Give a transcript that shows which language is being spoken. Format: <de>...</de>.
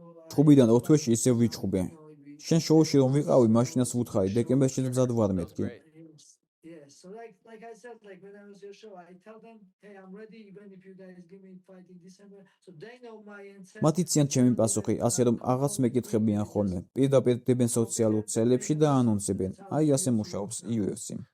<ka>ჩხუბიდან 2 თვეში ისევ ვიჩხუბე. შენ შოუში რომ ვიყავი, მაშინაც ვუთხარი, დეკემბერში მზად ვარ მეთქი.</ka> <en>Yeah, so like I said, like when I was your show, I tell them, hey, I'm ready, even if you guys give me fight in December, so they know my intent.</en> <ka>მათ იციან ჩემი პასუხი, ასე რომ აღარც მეკითხებიან ხოლმე. პირდაპირ დებენ სოციალურ ქსელებში და ანონსებენ. აი ასე მუშაობს UFC.</ka>